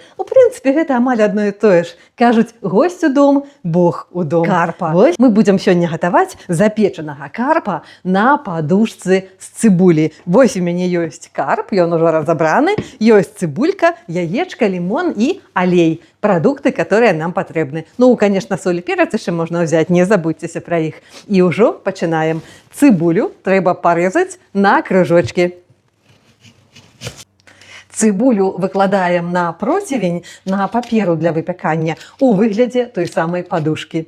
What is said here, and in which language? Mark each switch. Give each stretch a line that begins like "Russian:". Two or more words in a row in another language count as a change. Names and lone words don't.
Belarusian: У прынцыпе, гэта амаль адно і тое ж. Кажуць, госць у дом, Бог у дом. Карпа. Вось мы будзем сёння гатаваць запечанага карпа на падушцы з цыбулі. Вось у мяне ёсць карп, ён ужо разабраны, ёсць цыбулька, яечка, лімон і алей.
Russian: Продукты, которые нам патрэбны.
Belarusian: Ну, конечно, соль і перец яшчэ можна ўзяць, не забудзьцеся пра іх. І ўжо пачынаем. Цыбулю трэба парэзаць на крыжочкі. Цыбулю выкладаем на процівень, на паперу для выпякання у выглядзе той самай падушкі.